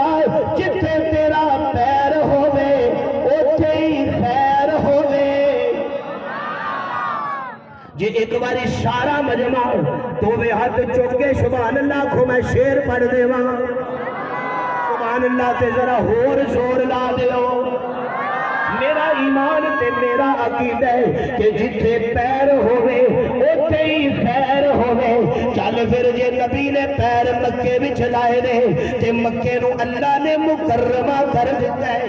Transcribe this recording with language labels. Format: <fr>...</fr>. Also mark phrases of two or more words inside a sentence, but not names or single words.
<pa>جتنے تیرا پیر ہوئے اوتھے ہی خیر ہوئے جی ایک باری سارا مجمع تو وہ ہاتھ چکے سبحان اللہ کو میں شیر پڑھ دے وہاں سبحان اللہ تے ذرا ہور زور لا دیو میرا میرا ایمان تے میرا عقیدہ ہے کہ جتھے پیر ہووے اوتھے ہی خیر ہووے. چل فیر جے نبی نے پیر مکے وچ لائے نے تے مکے نوں اللہ نے مکرمہ کر دتا ہے.</pa>